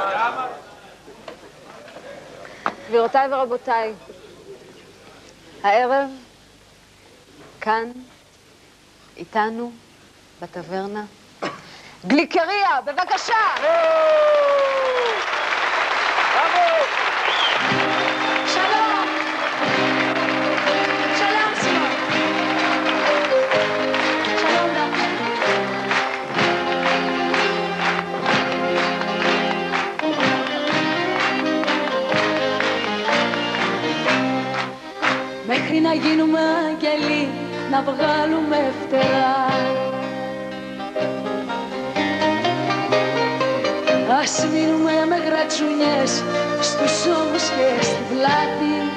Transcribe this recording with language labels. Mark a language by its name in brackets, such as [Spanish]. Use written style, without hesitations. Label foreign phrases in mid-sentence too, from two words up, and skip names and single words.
[Hebrew] גבירותיי ורבותיי, הערב כאן איתנו בטברנה גליקריה, בבקשה! בראבו! שלום! שלום סימון! שלום דפנה. [Greek] Μέχρι να γίνουμε άγγελοι, να βγάλουμε φτερά. Ας μείνουμε με γρατσουνιές στους ώμους και στη πλάτη.